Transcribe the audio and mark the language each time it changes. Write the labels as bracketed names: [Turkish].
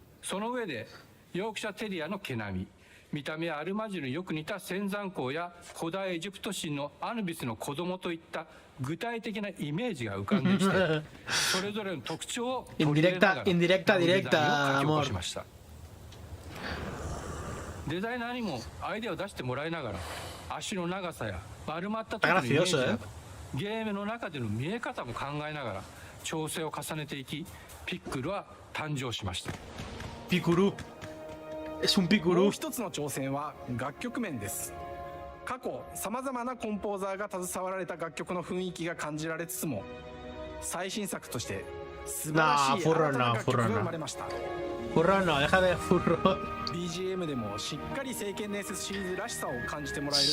[Japanese] その上でヨークシャテリアの毛並み、見た目はアルマジルによく似た仙山港や古代エジプト神のアヌビスの子供といった具体的なイメージが浮かんできて、それぞれの特徴を取り入れながらデザインを書き起こしました。デザイナーにもアイデアを出してもらいながら、足の長さや丸まった時のイメージなどゲームの中での見え方も考えながら調整を重ねていき、ピックルは誕生しました。 [Spanish] ピクルEs un picurú. [Japanese] もう一つの挑戦は楽曲面です。過去さまざまなコンポーザーが携わられた楽曲の雰囲気が感じられつつも、最新作として素晴らしい新たな楽曲が生まれました。 [Spanish] Furro no, deja de furro. [Japanese] BGM でもしっかり聖剣伝説シリーズらしさを感じてもらえると